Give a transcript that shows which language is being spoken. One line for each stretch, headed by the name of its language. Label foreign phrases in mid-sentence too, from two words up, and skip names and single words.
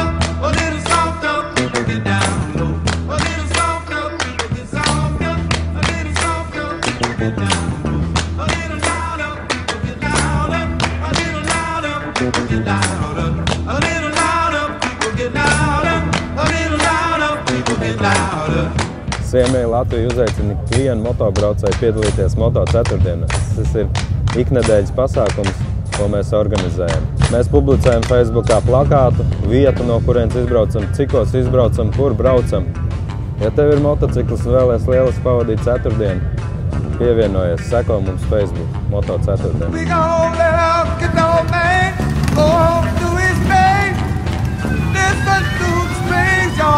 English: A little softer, people get down low. A little softer, people get softer. A little softer, people get down low. A little louder, people get louder. A little louder, people get louder. A little louder, people get louder. A little louder, people get louder.
Latvian: Siemēja Latvija uzaicina ikvienu motobraucēju piedalīties Moto ceturtdienās. Tas ir iknedēļas pasākums, ko mēs organizējam. Mēs publicējam Facebookā plakātu, vietu, no kurienes izbraucam, cikos izbraucam, kur braucam. Ja tev ir motocikls un vēlies lieliski pavadīt ceturtdienu, pievienojies, seko mums Facebook, Moto ceturtdienu.
English: We gon' let out get no man, go home to his bed. Listen to the strings, y'all.